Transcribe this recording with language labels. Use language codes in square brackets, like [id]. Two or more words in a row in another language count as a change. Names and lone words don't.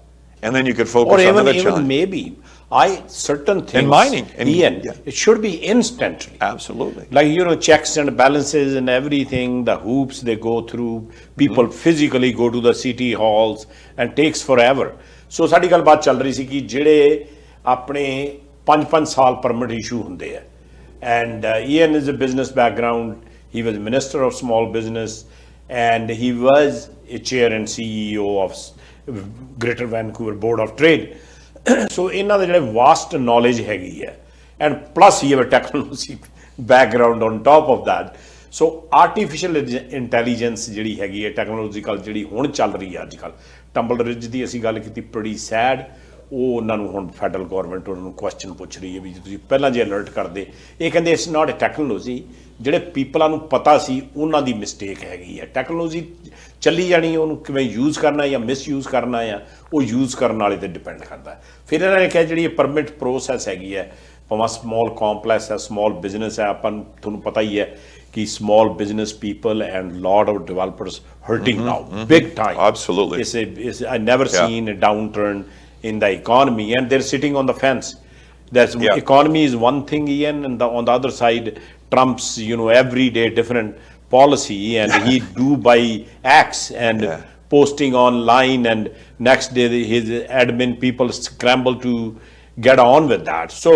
[en] And then you could focus on other challenges. Even maybe certain things in mining, it should be instantly. Absolutely. Like checks and balances and everything, the hoops they go through, people physically go to the city halls, and takes forever. [pa] So ਸਾਡੀ ਗੱਲ ਬਾਤ ਚੱਲ ਰਹੀ ਸੀ ਕਿ ਜਿਹੜੇ ਆਪਣੇ 5-5 ਸਾਲ [en] permit issue [pa] ਹੁੰਦੇ ਆ, [en] and Ian is a business background. He was minister of small business, and he was a chair and CEO of Greater Vancouver Board of Trade. [pa] So ਇਹਨਾਂ ਦੇ ਜਿਹੜੇ [en] vast knowledge [pa] ਹੈਗੀ ਹੈ, [en] and plus [pa] ਹੀ ਹੈ [en] technology background on top of that. [pa] So [en] artificial intelligence [pa] ਜਿਹੜੀ ਹੈਗੀ ਹੈ ਟੈਕਨੋਲੋਜੀਕਲ ਜਿਹੜੀ ਹੁਣ ਚੱਲ ਰਹੀ ਹੈ ਅੱਜ ਕੱਲ੍ਹ ਟੰਬਲ ਰਿਜ ਦੀ ਅਸੀਂ ਗੱਲ ਕੀਤੀ [en] pretty sad [pa] ਉਹ ਉਹਨਾਂ ਨੂੰ ਹੁਣ ਫੈਡਰਲ ਗੌਰਮੈਂਟ ਉਹਨਾਂ ਨੂੰ ਕੁਐਸਚਨ ਪੁੱਛ ਰਹੀ ਹੈ ਵੀ ਤੁਸੀਂ ਪਹਿਲਾਂ ਜੇ ਅਲਰਟ ਕਰਦੇ ਇਹ ਕਹਿੰਦੇ [en] it's not a technology [pa] ਜਿਹੜੇ ਪੀਪਲਾਂ ਨੂੰ ਪਤਾ ਸੀ ਉਹਨਾਂ ਦੀ ਮਿਸਟੇਕ ਹੈਗੀ ਹੈ ਟੈਕਨੋਲੋਜੀ ਚੱਲੀ ਜਾਣੀ ਉਹਨੂੰ ਕਿਵੇਂ ਯੂਜ਼ ਕਰਨਾ ਜਾਂ ਮਿਸਯੂਜ਼ ਕਰਨਾ ਆ ਉਹ ਯੂਜ਼ ਕਰਨ ਵਾਲੇ 'ਤੇ ਡਿਪੈਂਡ ਕਰਦਾ ਫਿਰ ਇਹਨਾਂ ਨੇ ਕਿਹਾ ਜਿਹੜੀ ਇਹ [en] permit process [pa] ਹੈਗੀ ਹੈ ਭਾਵੇਂ [en] small complex [pa] ਹੈ [en] small business [pa] ਹੈ ਆਪਾਂ ਨੂੰ ਤੁਹਾਨੂੰ ਪਤਾ ਹੀ ਹੈ ਕਿ [en] small business people and lot of developers hurting now big time. Absolutely. I never seen a downturn in the economy and they're sitting on the fence. That's economy is one thing, Ian, and on the other side Trump's everyday different policy and he do by acts and posting online and next day his admin people scramble to get on with that.